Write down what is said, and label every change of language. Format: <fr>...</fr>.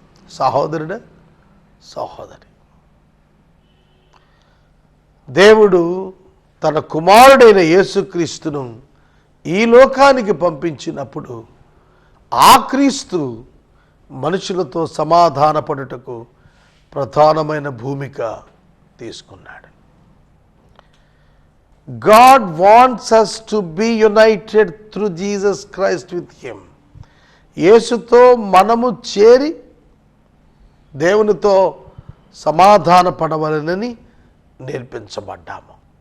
<te>సహోదరుడు, సహోదరి, దేవుడు తన కుమారుడైన యేసుక్రీస్తును ఈ లోకానికి పంపించినప్పుడు ఆ క్రీస్తు మనుషులతో సమాధానపడుటకు ప్రధానమైన భూమిక తీసుకున్నాడు.</te> <en>God wants us to be united through Jesus Christ with Him.</en> <te>యేసుతో మనము చేరి దేవునితో సమాధాన పడవలనని నేర్పించబడ్డాము.</te>